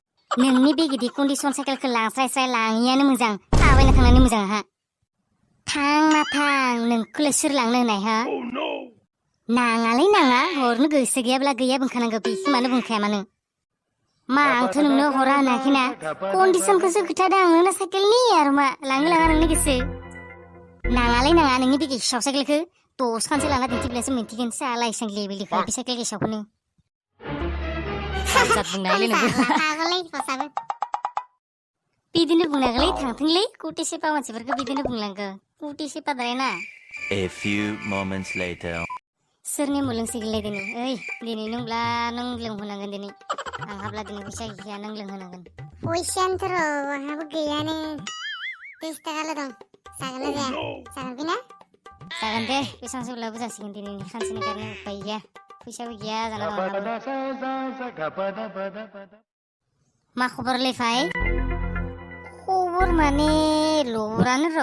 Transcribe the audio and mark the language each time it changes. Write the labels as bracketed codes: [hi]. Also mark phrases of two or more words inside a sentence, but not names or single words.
[brx] नोंनि बे गिदिर कन्डिसन साइकेलखौ लांस्राय लाङियानो मोजां थाबायना थांनानै मोजां हा थांना थां नोंखौलाय सोर लांनो होनाय हा नाङालै नाङा हरनो गोसो गैयाब्ला गैया बुंखानांगौ बेखौ मानो बुंखाया मानो मा आंथ' नोंनो हरा होनाखैना कन्डिसनखौसो खोथादों आंनो साइकेलनि आरो मा लाङो लाङा नोंनि गोसो नाङालै नाङा नोंनि बे गेसाव साइकेलखौ दसखानसो लाना दिन्थिब्लासो मोनथिगोन साला एसां लेबेलिखौ बे साइकेल गेसावखौनो जात बुंनायलै नोंबो हागोलै फसाबो बिदिनो बुंनांगोलै थांथोंलै कुटि सेपा मानसिफोरखौ बिदिनो बुंलांगो कुटि सेपाद्राय ना [en] A few moments later. [brx] सोरनि मुलोंसिगोनलै दिनै ओइ दिनै नोंब्ला नों लोंहोनांगोन दिनै आंहाब्ला दिनै फैसा गैया नों लोंहोनांगोन फैसायानोथ' र' आंहाबो गैयानो 30 थाखाल' दं जागोन ना जाया जागोन बिना जागोन दे बेसांसोब्लाबो जासिगोन दिनैनि खानसेनि गारनो उपाय गैया फैसाबो गैया जाना दं आंहाबो मा खबरलै फाय खबर माने लबरानो र'